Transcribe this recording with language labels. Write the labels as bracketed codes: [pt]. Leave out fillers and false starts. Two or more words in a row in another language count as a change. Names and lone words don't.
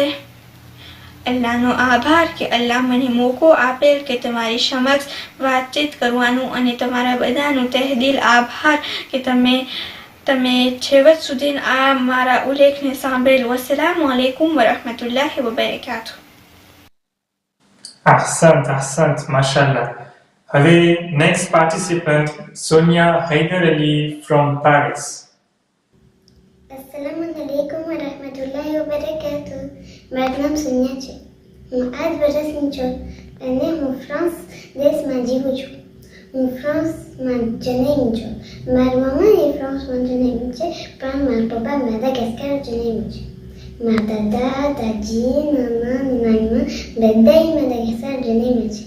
[gu] અલ્લાહનો આભાર કે અલ્લાહ મને મોકો આપેલ કે તમારી સમક્ષ વાતચીત કરવાનું અને તમારા બધાનું તહેદિલ આભાર કે તમે છેવટ સુધી આ મારા ઉલ્લેખને સાંભળેલ. [ar] والسلام عليكم ورحمة الله وبركاته. أحسنت، ما شاء الله. [en] હવે next participant Sonia Haider Ali from Paris. [ar] السلام عليكم ورحمة الله وبركاته. [gu] મારું નામ સોનિયા છે. હું 8 વર્ષની છું અને હું ફ્રાન્સ દેશમાં જીવું છું. હું ફ્રાન્સમાં જન્મી છું. મારી મમ્મા એ ફ્રાન્સમાં જન્મી છે પણ મારા પપ્પા મેડાગાસ્કર જન્મી છે. મારા દાદા, દાદી, નાના, નાનીમાં બધા મેડાગાસ્કર જન્મી છે.